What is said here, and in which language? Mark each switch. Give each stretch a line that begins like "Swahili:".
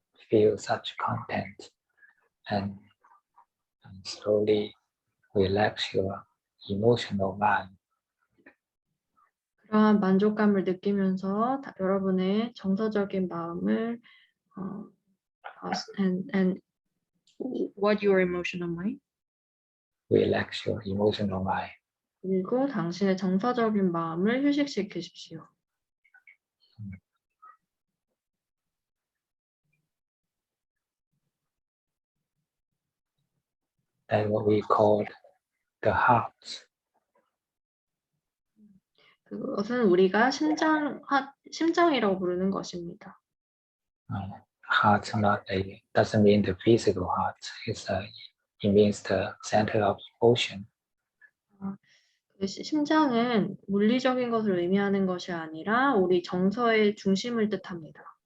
English: Feel such content and slowly relax your emotional mind.
Korean: 그러한 만족감을 느끼면서 여러분의 정서적인 마음을
English: and what your emotional mind? Relax your emotional mind.
Korean: 그리고 당신의 정서적인 마음을 휴식시키십시오.
English: That's what we call the heart.
Korean: 그것은 우리가 심장이라고 부르는 것입니다.
English: Heart doesn't mean the physical heart. It means the center of ocean.
Korean: 그 심장은 물리적인 것을 의미하는 것이 아니라 우리 정서의 중심을 뜻합니다.